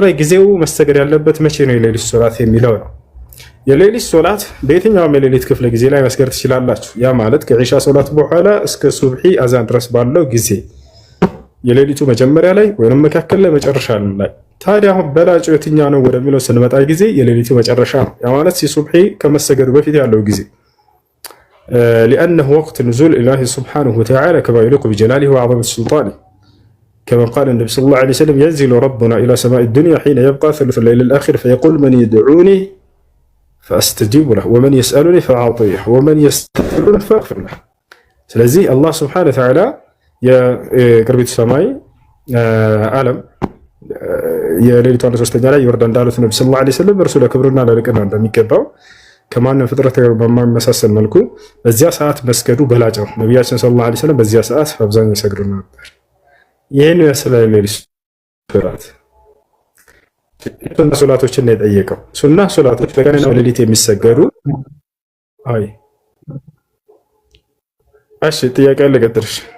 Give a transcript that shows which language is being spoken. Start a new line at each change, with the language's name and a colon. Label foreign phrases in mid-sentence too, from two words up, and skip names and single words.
Amharic: ጊዜው መሰገድ ያለበት መቼ ነው የሌሊት ሶላት የሚለው ነው። የሌሊት ሶላት በየትኛውም የሌሊት ክፍለ ጊዜ ላይ መስገድ ትችላላችሁ። ያ ማለት ከዒሻ ሶላት በኋላ እስከ ሱብሒ አዛን ድረስ ባለው ጊዜ የሌሊቱ መጀመሪያ ላይ ወይም መካከል ላይ መጨረሻ ላይ። ታዲያ አሁን በላጩ የትኛው ነው ወደሚለው ስንመጣ ጊዜ የሌሊቱ መጨረሻ ነው። ያ ማለት ሱብሒ ከመሰገዱ በፊት ያለው ጊዜ
Arabic: لأنه وقت نزول الله سبحانه وتعالى كما يليق بجلاله وعظمة سلطانه كما قال النبي صلى الله عليه وسلم ينزل ربنا إلى سماء الدنيا حين يبقى ثلث الليل الآخر فيقول من يدعوني فأستجيب له ومن يسألني فأعطيه ومن يستغفرني فأغفر له.
Amharic: ስለዚህ አላህ
Arabic: سبحانه وتعالى
Amharic: የቅርቢቱ ሰማይ ዓለም የሌሊቱ 1/3 ላይ ይወርዳ እንዳሉት ነብዩ ሰለላሁ
Arabic: عليه وسلم
Amharic: እርሱ ለክብርና ለልቅና እንደሚገባው ከማንም ፍጥረት በማይመሳሰል መልኩ በዚያ ሰዓት መስገዱ በላጭ ነው። ነቢያችን
Arabic: صلى الله عليه وسلم
Amharic: በዚያ ሰዓት አብዛኛው ይሰግዱ ነበር። ይህን ይመስላል ሌሊት ሶላት። ሱና ሶላቶችን ነው የጠየቀው። ሱና ሶላቶች በቀንና በሌሊት የሚሰገዱ። አይ እሺ፣ ጥያቄ አለ ቀጥልሽ።